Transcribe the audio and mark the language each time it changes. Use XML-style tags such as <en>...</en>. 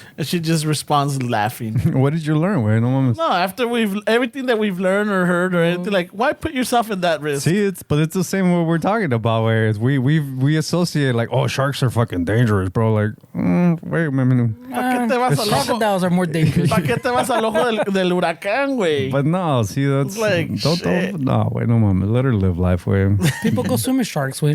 <en>And she just responds laughing. What did you learn? Wait, no, after everything that we've learned or heard or anything, like, why put yourself in that risk? See, it's the same what we're talking about, where it's we associate like, oh, sharks are fucking dangerous, bro. Like, wait a minute. Crocodiles are more dangerous.</en> <es>¿Para qué te vas al ojo del huracán, güey?</es> <en>But no, see, that's like, don't no, wait, no, mama, let her live life, way. People go swim with sharks, way.</en>